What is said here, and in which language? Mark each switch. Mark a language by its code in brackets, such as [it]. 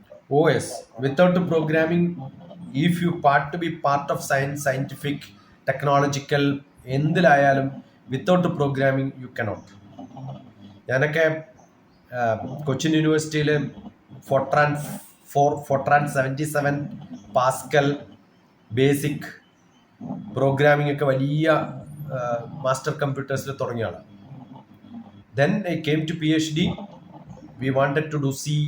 [en] Oh yes, without programming, if you to be part of science, scientific, technological, എന്തിലായാലും without programming you cannot. [ml] ഞാനൊക്കെ കൊച്ചിൻ യൂണിവേഴ്സിറ്റിയിൽ ഫോട്രാൻ 77, Pascal, basic programming ഒക്കെ വലിയ master കമ്പ്യൂട്ടേഴ്സിൽ തുടങ്ങിയ ആളാണ്. [en] Then I came to PhD. We wanted to do C,